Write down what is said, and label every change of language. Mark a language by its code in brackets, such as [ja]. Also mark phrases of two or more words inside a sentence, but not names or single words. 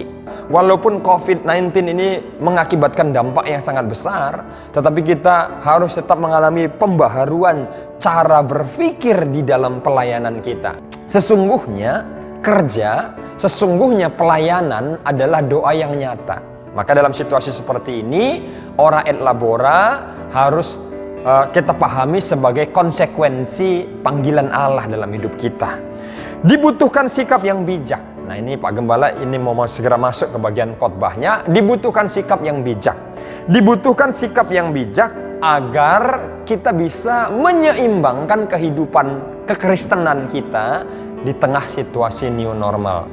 [id] Walaupun COVID-19 ini mengakibatkan dampak yang sangat besar, tetapi kita harus tetap mengalami pembaharuan cara berpikir di dalam pelayanan kita. Sesungguhnya kerja, sesungguhnya pelayanan adalah doa yang nyata. Maka dalam situasi seperti ini, [la] ora et labora [id] harus kita pahami sebagai konsekuensi panggilan Allah dalam hidup kita. Dibutuhkan sikap yang bijak. Nah ini Pak Gembala ini mau segera masuk ke bagian khotbahnya. Dibutuhkan sikap yang bijak. Dibutuhkan sikap yang bijak agar kita bisa menyeimbangkan kehidupan kekristenan kita di tengah situasi [en] new normal.